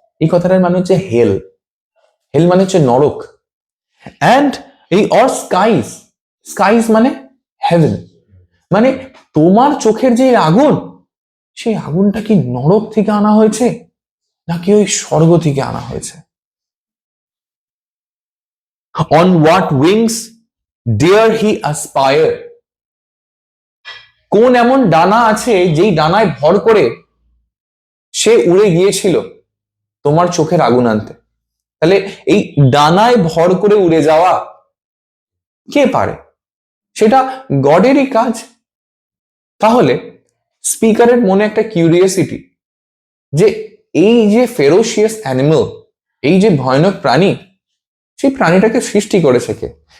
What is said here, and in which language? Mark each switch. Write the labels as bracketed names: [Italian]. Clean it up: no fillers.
[Bangla] এই কথাটার মানে হচ্ছে হেল। হেল মানে হচ্ছে নরক। অ্যান্ড এই অর স্কাইস, স্কাইস মানে হেভেন। মানে তোমার চোখের যে আগুন, সেই আগুনটা কি নরক থেকে আনা হয়েছে নাকি ওই স্বর্গ থেকে আনা হয়েছে? [English] On what wings dare he aspire? [Bangla] কোন এমন ডানা আছে যেই ডানায় ভর করে সে উড়ে গিয়েছিল তোমার চোখের আগুন আনতে? তাহলে এই ডানায় ভর করে উড়ে যাওয়া কে পারে? সেটা গডেরই কাজ। তাহলে স্পিকারের মনে একটা কিউরিয়াসিটি যে এই যে ফেরোশিয়াস অ্যানিমাল, এই যে ভয়ানক প্রাণী, সেই প্রাণীটাকে সৃষ্টি করেছে কে?